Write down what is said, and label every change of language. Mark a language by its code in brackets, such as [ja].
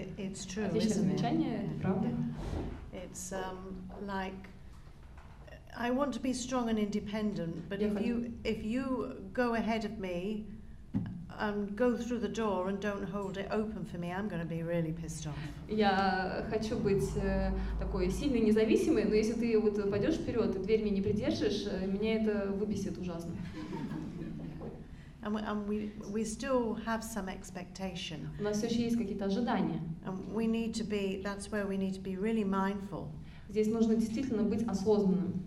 [en] It's true, [ru] Отличное [en] isn't it? [ru] замечание, это правда. [en] It's like I want to be strong and independent, but if you go ahead of me and go through the door and don't hold it open for me, I'm going to be really pissed off. [ru] Я хочу быть такой сильной, независимой, но если ты вот пойдешь вперед и дверь мне не придержишь, меня это выбесит ужасно. [en] And we still have some expectation. [ru] У нас все еще есть какие-то ожидания. [en] And we need to be, that's where we need to be really mindful. [ru] Здесь нужно действительно быть осознанным.